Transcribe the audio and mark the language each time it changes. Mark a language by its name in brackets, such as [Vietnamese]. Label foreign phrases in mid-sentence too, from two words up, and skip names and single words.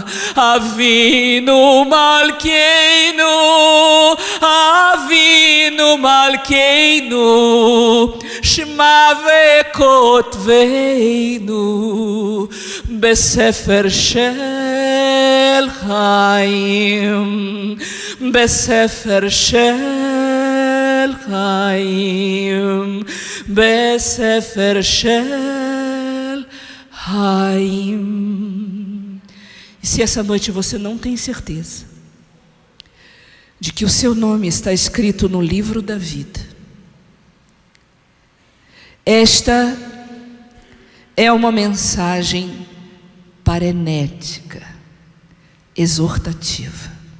[Hebrew] אבינו מלכנו, אבינו מלכנו, שמע וכתבנו בספר של חיים, בספר של חיים, בספר של חיים. [Portuguese] E se essa noite você não tem certeza de que o seu nome está escrito no livro da vida, esta é uma mensagem parenética, exortativa.